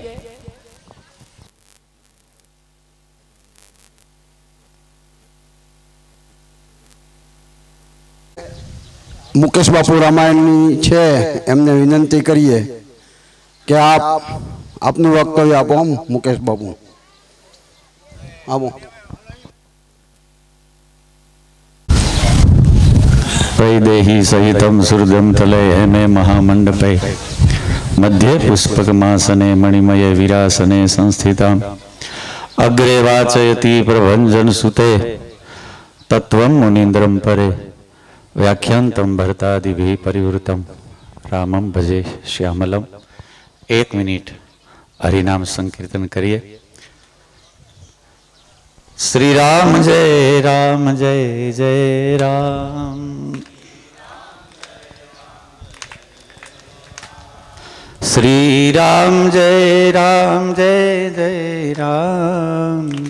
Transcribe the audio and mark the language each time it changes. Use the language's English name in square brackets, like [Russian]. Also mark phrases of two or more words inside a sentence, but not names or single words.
[Gujarati] મુકેશ બાપુ રામાયણની છે એમને વિનંતી કરીએ કે આપનું વક્તવ્ય આપો. મુકેશ બાપુ આવો. [Sanskrit] वैदेही सहितं सुहृदं तले हेमे महामण्डपे मध्ये पुष्पकमासने मणिमये विरासने संस्थिताम् अग्रे वाचयति प्रभञ्जनसुते तत्त्वं मुनीन्द्रं परे व्याख्यान्तं भरतादिभिः परिवृतं रामं भजे श्यामलम्। [Hindi] 1 मिनिट हरिनाम संकीर्तन करिए। श्री राम जय जय राम। श्री राम जय जय राम।